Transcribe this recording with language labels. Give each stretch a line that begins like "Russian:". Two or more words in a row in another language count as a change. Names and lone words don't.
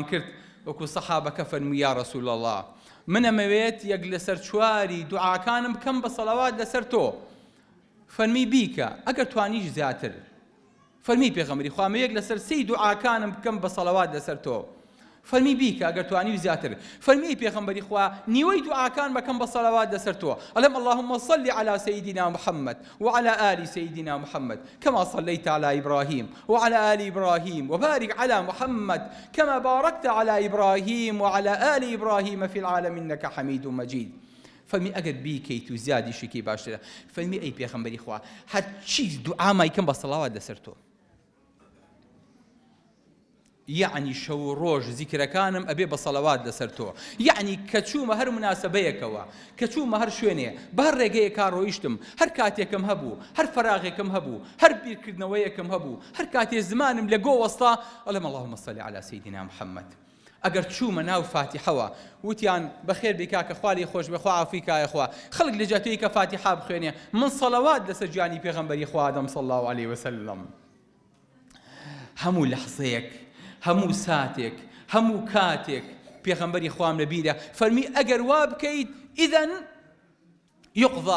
Central Kurdish: کرد وەکو سەحابەکە فەرمووی
Arabic: یا ڕەسوول الله
Central Kurdish: من ئەمەوێت یەک لەسەر چواری دوعاکانم بکەم بە سەڵەوات لەسەر تۆ فەرمی بیکە ئەگەر توانیش زیاتر فەرمی پێغەمبەری خوا یەک لەسەر 3 دوعاکانم بکەم بە سەڵەوات لەسەر تۆ فەرمی بیکە ئەگەر توانی زیاتر فەرمی پێغەمبەری خوا نیوەی دوعاکان بکەم بە سەڵەوات لەسەر تۆ ئەڵێم
Arabic: اللهم صل على سيدنا محمد وعلى آل سيدنا محمد كما صليت على إبراهيم وعلى آل إبراهيم وبارك على محمد كما باركت على إبراهيم وعلى آل إبراهيم في العالمين إنك حميد مجيد
Central Kurdish: فەرمی ئەگەر بیکەیت و زیادی شکی باشترە فەرمی ئەی پێغەمبەری خوا هەرچی دوعامای کەم بە سەڵاوات لەسەر تۆ یعنی شەو ڕۆژ زیکرەکانم ئەبێ بە سەڵەوات لەسەر تۆ یعنی کە چوومە هەر مناسبەیەکەوە کە چوومە هەر شوێنێ بە هەر ڕێگەیەکا ڕۆیشتم هەر کاتێکم هەبوو هەر فەراغێکم هەبوو هەر بیرکردنەوەیەکم هەبوو هەر کاتێ زمانم لە گۆ وەستا ئەڵێم
Arabic: اللهم صل على سيدنا محمد
Central Kurdish: ئەگەر چوومە ناو فاتحەوە وتیان بەخێر بێ کاکە خوا لێی خۆش بێ خوا عەفوی کایە خوا خەڵک لە جاتەیە کە فاتحە بخوێنێ من سەڵەوات لەسەر گیانی پێغەمبەری خوا دەم
Arabic: صلی الله عليه وسلم
Central Kurdish: هەموو لەحزەیەک هەموو ساتێک هەموو کاتێک پێغەمبەری خوام لە بیرە فەرمی ئەگەر وا بکەیت
Arabic: ئیدەن یقضا